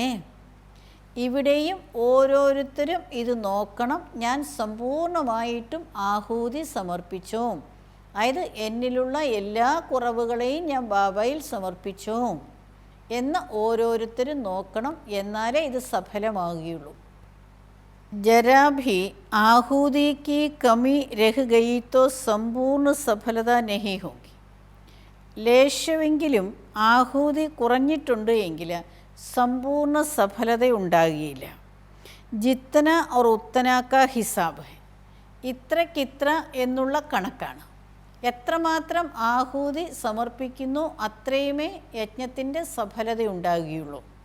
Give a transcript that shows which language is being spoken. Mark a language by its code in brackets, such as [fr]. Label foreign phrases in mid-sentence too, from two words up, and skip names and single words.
[ml] ഇവിടെയും ഓരോരുത്തരും ഇത് നോക്കണം, ഞാൻ സമ്പൂർണ്ണമായിട്ടും ആഹൂതി സമർപ്പിച്ചു, അതായത് എന്നിലുള്ള എല്ലാ കുറവുകളെയും ഞാൻ ബാബയിൽ സമർപ്പിച്ചു എന്ന് ഓരോരുത്തരും നോക്കണം, എന്നാലേ ഇത് സഫലമാകുകയുള്ളൂ. [hi] जरा भी आहूति की कमी रह गई तो संपूर्ण सफलता नहीं होगी. [ml] ലേശമെങ്കിലും ആഹൂതി കുറഞ്ഞിട്ടുണ്ട് എങ്കിൽ സമ്പൂർണ്ണ സഫലത ഉണ്ടാകുകയില്ല. [hi] जितना और उतना का हिसाब है. [ml] ഇത്രക്കിത്ര എന്നുള്ള കണക്കാണ്. എത്രമാത്രം ആഹൂതി സമർപ്പിക്കുന്നു അത്രയുമേ യജ്ഞത്തിൻ്റെ സഫലത ഉണ്ടാകുകയുള്ളൂ.